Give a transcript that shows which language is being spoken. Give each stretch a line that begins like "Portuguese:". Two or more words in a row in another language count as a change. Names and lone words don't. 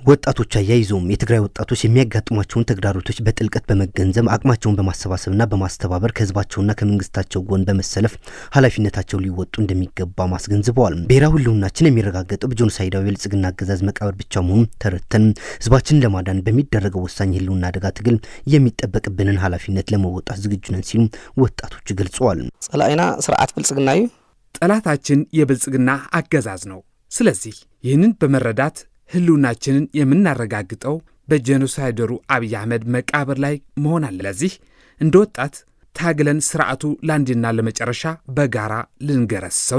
Amharic: ወጣቶች አያይዘውም የትግራይ ወጣቶች የሚያጋጥሟቸውን ተግዳሮቶች በጥልቀት በመገንዘብ አቅማቸውን በማሰባሰብና በማስተባበር ከህዝባቸውና ከመንግስታቸው ጎን በመሰለፍ ኃላፊነታቸውን ሊወጡ እንደሚገባ ማስገንዝበዋል። ብሔራዊ ህልውናችን የሚረጋገጠው በጄኖሳይዳዊ ብልጽግና አገዛዝ መቃብር ብቻ መሆኑን ተረድተን ህዝባችንን ለማዳን በሚደረገው ወሳኝ ህልውና አደጋ ትግል የሚጠበቅብንን ኃላፊነት ለመወጣት ዝግጁ ነን ሲሉ ወጣቶች ገልጸዋል።
Tigrinya: ጸላኢና ስርዓት ብልጽግና እዩ
Amharic: ጠላታችን የብልጽግና አገዛዝ ነው። ስለዚህ ይህንን በመረዳት ህልውናችንን የምናረጋግጠው በጄኖሳይደሩ አብይ አህመድ መቃብር ላይ መሆን አለ። ለዚህ እንደ ወጣት ታግለን ስርዓቱ ላንዲና ለመጨረሻ በጋራ ልንገረሰው